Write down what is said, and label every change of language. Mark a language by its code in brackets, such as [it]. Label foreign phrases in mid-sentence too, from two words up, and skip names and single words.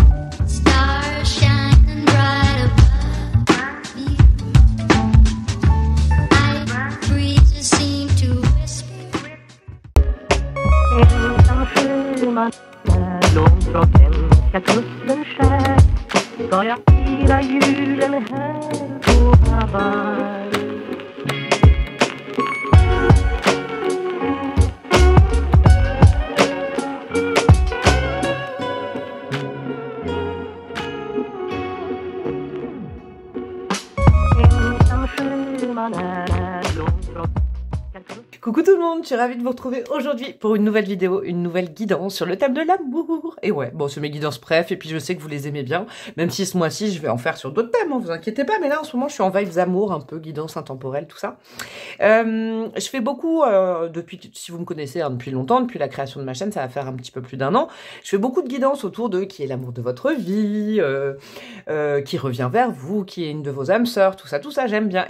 [en] Stars shining bright above me. Night breezes seem to whisper. [sv] Ensam sjöman är långt från hemska kusten skär. Ska jag fira julen här på Hawaii? Ensam sjöman är långt från. [fr] Coucou tout le monde, je suis ravie de vous retrouver aujourd'hui pour une nouvelle vidéo, une nouvelle guidance sur le thème de l'amour. Et ouais, bon, c'est mes guidances préf, et puis je sais que vous les aimez bien, même si ce mois-ci, je vais en faire sur d'autres thèmes, hein, vous inquiétez pas, mais là, en ce moment, je suis en vibes amour, un peu guidance intemporelle, tout ça. Je fais beaucoup, depuis, si vous me connaissez hein, depuis longtemps, depuis la création de ma chaîne, ça va faire un petit peu plus d'1 an, je fais beaucoup de guidances autour de qui est l'amour de votre vie, qui revient vers vous, qui est une de vos âmes sœurs, tout ça, j'aime bien.